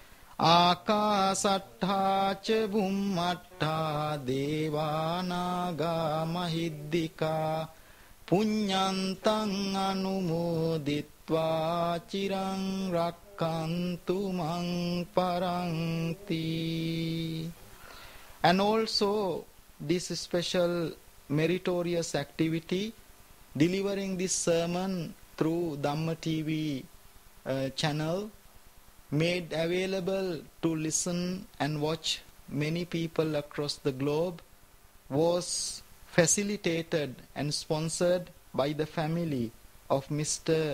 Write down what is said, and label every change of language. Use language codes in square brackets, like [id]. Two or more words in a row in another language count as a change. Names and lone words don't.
[pi] Akasattha ca bhummattha devanaga mahiddika punyantang anumoditva chiran rakkantu mang paranti. [en] And also this special meritorious activity, delivering this sermon through Dhamma TV channel, made available to listen and watch many people across the globe, was facilitated and sponsored by the family of Mr.